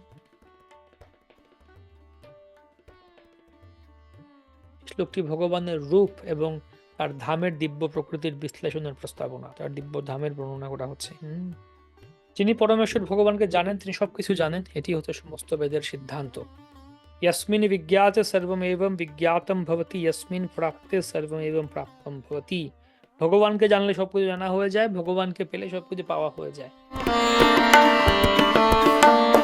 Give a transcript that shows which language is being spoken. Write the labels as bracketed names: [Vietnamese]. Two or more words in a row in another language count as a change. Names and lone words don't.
[Bangla] শ্লোকটি ভগবানের রূপ এবং তার ধামের দিব্য প্রকৃতির বিশ্লেষণের প্রস্তাবনা, তার দিব্য ধামের বর্ণনা করা হচ্ছে। যিনি পরমেশ্বর ভগবানকে জানেন তিনি সবকিছু জানেন, এটি হচ্ছে সমস্ত বেদের সিদ্ধান্ত। [Sanskrit] यस्मिन् विज्ञाते सर्वमेवं विज्ञातं भवति, यस्मिन् प्राप्ते सर्वमेवं प्राप्तं भवति। [Bangla] ভগবানকে জানলে সবকিছু জানা হয়ে যায়, ভগবানকে পেলে সবকিছু পাওয়া হয়ে যায়।